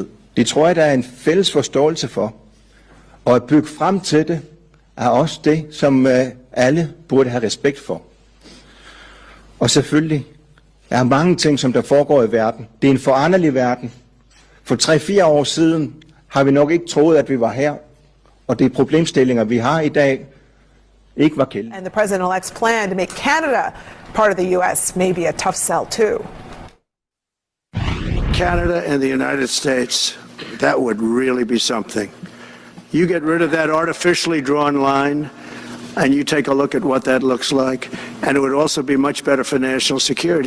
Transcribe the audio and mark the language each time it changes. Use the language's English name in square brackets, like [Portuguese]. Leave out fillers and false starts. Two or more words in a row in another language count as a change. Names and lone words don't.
[Danish] Det tror jeg, der er en fælles forståelse for. Og at bygge frem til det, er også det, som alle burde have respekt for. Og selvfølgelig er mange ting, som der foregår i verden. Det er en foranderlig verden. For 3-4 år siden har vi nok ikke troet, at vi var her. Og de problemstillinger, vi har i dag, ikke var kældende. [English] And the president-elect's plan to make Canada part of the U.S. may be a tough sell too. Canada and the United States, that would really be something. You get rid of that artificially drawn line, and you take a look at what that looks like, and it would also be much better for national security.